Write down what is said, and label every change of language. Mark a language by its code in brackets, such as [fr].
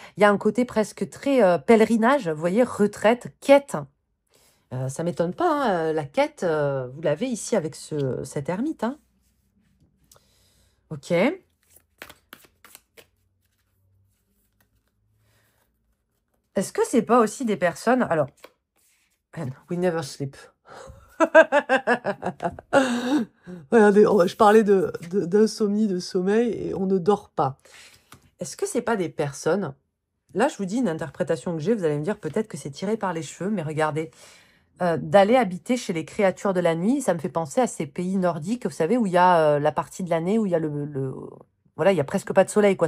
[fr] Il y a un côté presque très pèlerinage, vous voyez, retraite, quête. Ça ne m'étonne pas, hein, la quête, vous l'avez ici avec cet ermite. Hein. Ok. Est-ce que c'est pas aussi des personnes... Alors, [en] and we never sleep. [fr] Regardez, je parlais d'insomnie, de sommeil, et on ne dort pas. Est-ce que c'est pas des personnes... Là, je vous dis une interprétation que j'ai, vous allez me dire peut-être que c'est tiré par les cheveux, mais regardez, d'aller habiter chez les créatures de la nuit, ça me fait penser à ces pays nordiques, vous savez, où il y a la partie de l'année où il y a voilà, il y a presque pas de soleil, quoi.